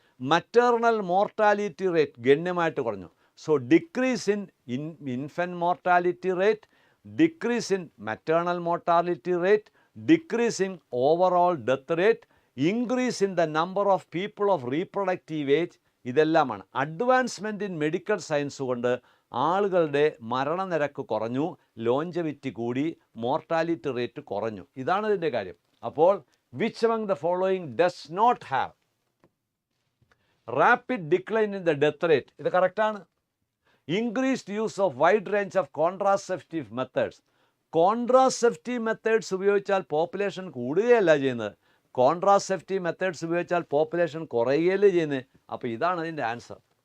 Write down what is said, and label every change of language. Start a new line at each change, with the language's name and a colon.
English: maternal mortality rate
Malayalam: ഗണ്യമായിട്ട് കുറഞ്ഞു.
English: So decrease in infant mortality rate, decrease in maternal mortality rate, decrease in overall death rate, increase in the number of people of reproductive age.
Malayalam: ഇതെല്ലാമാണ്
English: advancement in medical science
Malayalam: കൊണ്ട് ആളുകളുടെ മരണനിരക്ക് കുറഞ്ഞു, ലോഞ്ചവിറ്റി കൂടി, mortality rate കുറഞ്ഞു. ഇതാണ് ഇതിൻ്റെ കാര്യം. അപ്പോൾ
English: Which among the following does not have rapid decline in the death rate?
Malayalam: ഇത് കറക്റ്റാണ്.
English: Increased use of wide range of contraceptive methods.
Malayalam: Contraceptive methods ഉപയോഗിച്ചാൽ പോപ്പുലേഷൻ കൂടുകയല്ല ചെയ്യുന്നത്, കോൺട്രാസെപ്റ്റീവ് മെത്തേഡ്സ് ഉപയോഗിച്ചാൽ പോപ്പുലേഷൻ കുറയുകയല്ലേ ചെയ്യുന്നത്. അപ്പോൾ ഇതാണ് അതിൻ്റെ ആൻസർ.